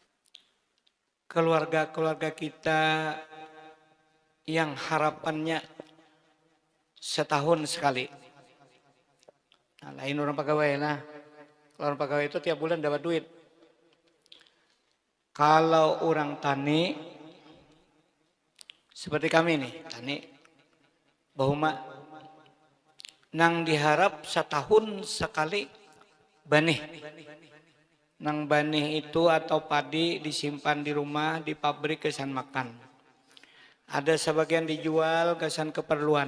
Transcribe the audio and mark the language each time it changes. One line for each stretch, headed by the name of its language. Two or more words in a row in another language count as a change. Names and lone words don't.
Indonesian: Keluarga-keluarga kita yang harapannya setahun sekali. Nah, lain orang pegawai lah. Kalau orang pegawai itu tiap bulan dapat duit. Kalau orang tani seperti kami nih,
Banjar: tani bahuma nang diharap setahun sekali banih.
Indonesian: Nang banih itu atau padi disimpan di rumah, di pabrik kesan makan. Ada sebagian dijual kesan keperluan.